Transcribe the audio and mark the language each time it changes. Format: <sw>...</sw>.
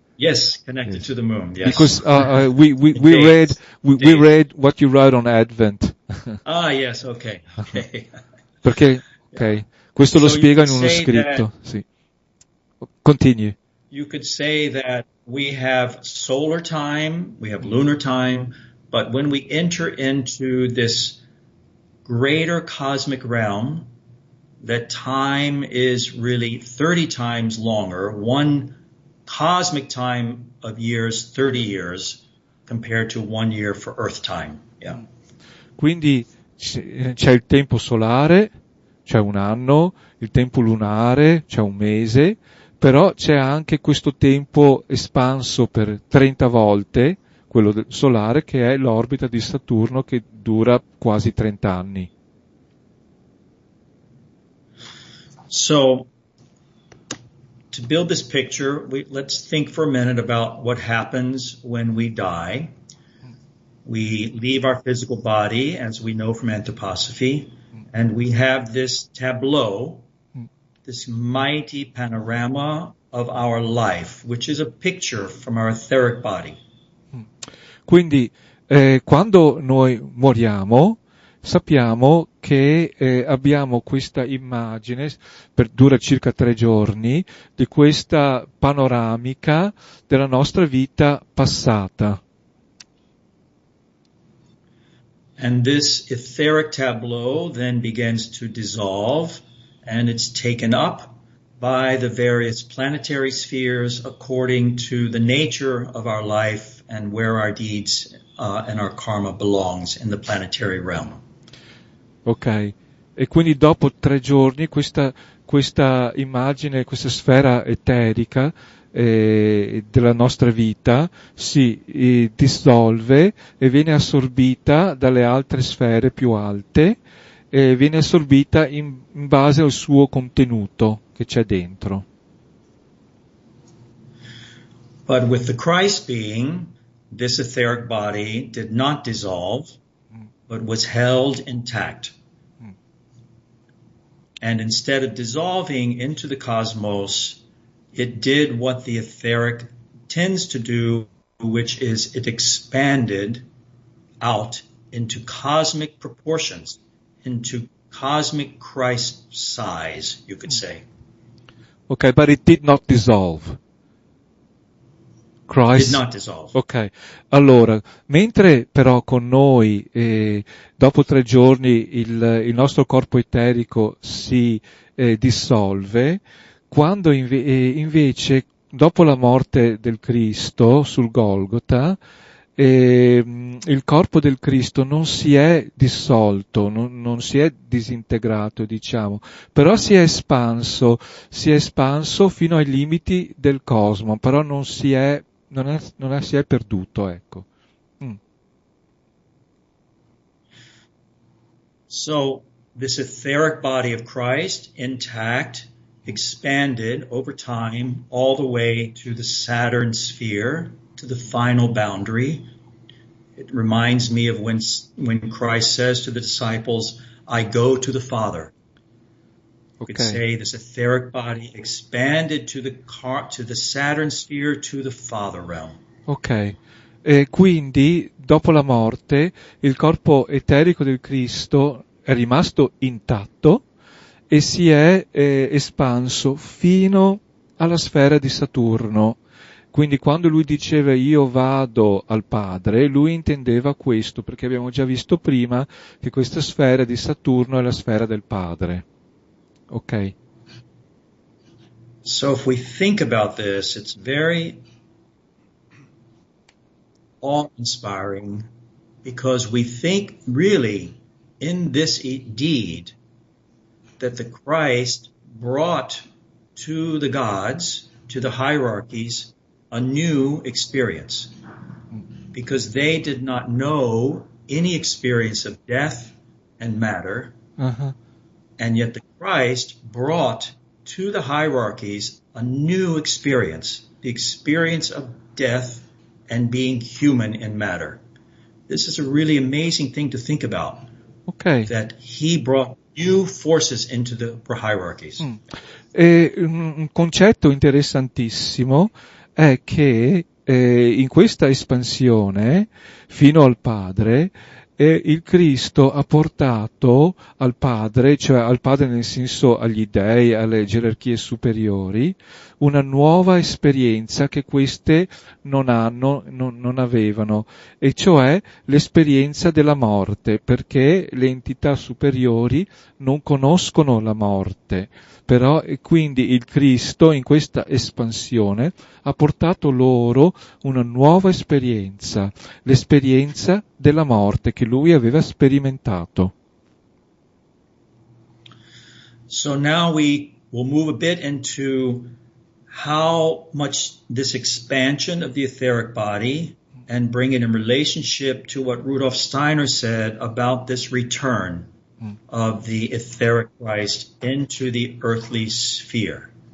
<en>Yes, connected to the moon. Yes. Because we read what you wrote on Advent. Yes, okay.</en> <it>Perché, ok, questo lo spiega in uno scritto. Sì.</it> <en>Continue. You could say that we have solar time, we have lunar time, but when we enter into this greater cosmic realm, that time is really 30 times longer. One cosmic time of years, 30 years, compared to 1 year for Earth time. Yeah.</en> <it>Quindi c'è il tempo solare, c'è un anno, il tempo lunare, c'è un mese, però c'è anche questo tempo espanso per 30 volte, quello solare, che è l'orbita di Saturno, che dura quasi 30 anni.</it> <en>So, to build this picture, let's think for a minute about what happens when we die. We leave our physical body, as we know from Antroposofia, and we have this tableau, this mighty panorama of our life, which is a picture from our etheric body.</en> <it>Quindi, quando noi moriamo, sappiamo che abbiamo questa immagine, dura circa 3 giorni, di questa panoramica della nostra vita passata.</it> <en>And this etheric tableau then begins to dissolve, and it's taken up by the various planetary spheres according to the nature of our life and where our deeds and our karma belongs in the planetary realm.</en> <it>Ok, e quindi dopo 3 giorni questa immagine, questa sfera eterica della nostra vita si dissolve e viene assorbita dalle altre sfere più alte e viene assorbita in base al suo contenuto che c'è dentro.</it> <en>But with the Christ being, this etheric body did not dissolve, but was held intact. And instead of dissolving into the cosmos, it did what the etheric tends to do, which is it expanded out into cosmic proportions, into cosmic Christ size, you could say. Okay, but it did not dissolve. Christ. Did not dissolve.</en> <it>Ok, allora, mentre però con noi, dopo 3 giorni, il nostro corpo eterico si dissolve, quando invece, dopo la morte del Cristo sul Golgota, il corpo del Cristo non si è dissolto, non si è disintegrato, diciamo, però si è espanso fino ai limiti del cosmo, però non si è perduto, ecco.</it> <en>So this etheric body of Christ, intact, expanded over time all the way to the Saturn sphere, to the final boundary. It reminds me of when Christ says to the disciples, I go to the Father. You could say this etheric body expanded to the Saturn sphere, to the Father realm.</en> <it>Ok, e quindi dopo la morte il corpo eterico del Cristo è rimasto intatto e si è espanso fino alla sfera di Saturno. Quindi quando lui diceva io vado al Padre, lui intendeva questo, perché abbiamo già visto prima che questa sfera di Saturno è la sfera del Padre. Ok.</it> <en>So if we think about this, it's very awe-inspiring because we think really in this deed that the Christ brought to the gods, to the hierarchies, a new experience because they did not know any experience of death and matter. Uh-huh. And yet the Christ brought to the hierarchies a new experience, the experience of death and being human in matter. This is a really amazing thing to think about. Okay. That he brought new forces into the hierarchies.</en> <it>Un concetto interessantissimo è che in questa espansione fino al Padre il Cristo ha portato al Padre, cioè al Padre nel senso agli dei, alle gerarchie superiori, una nuova esperienza che queste non avevano, e cioè l'esperienza della morte, perché le entità superiori non conoscono la morte. Però, e quindi il Cristo in questa espansione ha portato loro una nuova esperienza, l'esperienza della morte che lui aveva sperimentato.</it> <en>So now we will move a bit into how much this expansion of the etheric body and bring it in relationship to what Rudolf Steiner said about this return of the etheric Christ into the earthly sphere.</en>